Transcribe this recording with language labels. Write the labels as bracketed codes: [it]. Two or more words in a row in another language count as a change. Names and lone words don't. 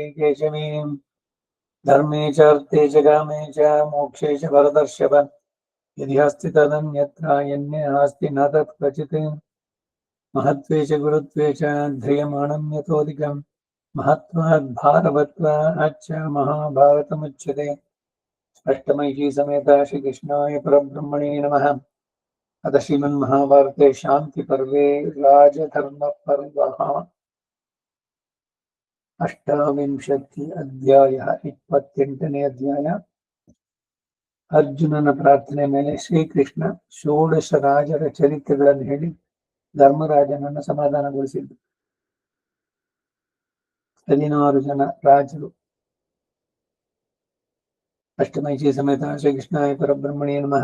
[sa] केशवीं धर्मे च अर्थे च कामे च मोक्षे च भरतर्षभ यदि अस्ति तदन्यत्र यन्ने नास्ति न तत् क्वचित् महत्त्वे च गुरुत्वे च ध्रियमाणं यतोऽधिकम् महत्त्वात् भारवत्वाच्च महाभारतमुच्यते। अष्टमैषी समेत श्रीकृष्णाय परब्रह्मणे नमः। अथ श्रीमन्महाभारते शान्तिपर्वे राजधर्मपर्वः 28 अध्यायः [kn] 28ನೇ ಅಧ್ಯಾಯ ಅರ್ಜುನನ ಪ್ರಾರ್ಥನೆ ಮೇಲೆ ಶ್ರೀಕೃಷ್ಣ ಷೋಡಶ ರಾಜರ ಚರಿತ್ರೆಗಳನ್ನು ಹೇಳಿ ಧರ್ಮರಾಜನನ್ನು ಸಮಾಧಾನಗೊಳಿಸಿದ್ದು. 16 ಜನ ರಾಜರು. [sa] ಅಷ್ಟಮೈಷಿ ಸಮೇತ ಶ್ರೀಕೃಷ್ಣಾಯ ಪರಬ್ರಹ್ಮಣೇ ನಮಃ.